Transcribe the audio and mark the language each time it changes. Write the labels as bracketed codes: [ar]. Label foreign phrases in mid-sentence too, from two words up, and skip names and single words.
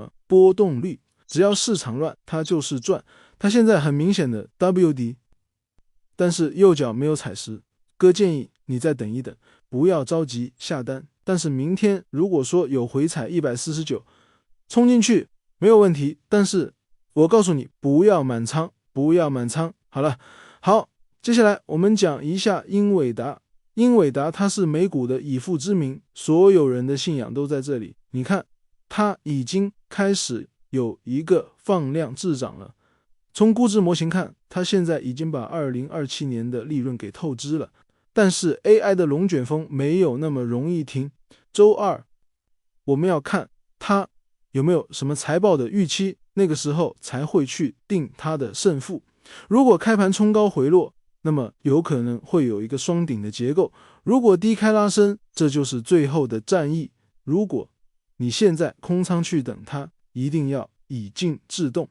[zh] 波動率，只要市場亂，它就是賺。它現在很明顯的 W 底，但是右腳沒有踩實，哥建議你再等一等，不要着急下單。但是明天如果說有回踩149，衝進去沒有問題，但是我告訴你不要滿倉，不要滿倉。好了，好，接下來我們講一下英偉達。英偉達它是美股的以父之名，所有人的信仰都在這裡。你看，它已經開始有一個放量滯漲了。從估值模型看，它現在已經把2027年的利潤給透支了。但是 AI 的龍捲風沒有那麼容易停。周二我們要看它有沒有什麼財報的預期，那個時候才會去定它的勝負。如果開盤衝高回落，那麼有可能會有一個雙頂的結構。如果低開拉升，這就是最後的戰役。如果你現在空倉去等它，一定要以靜制動。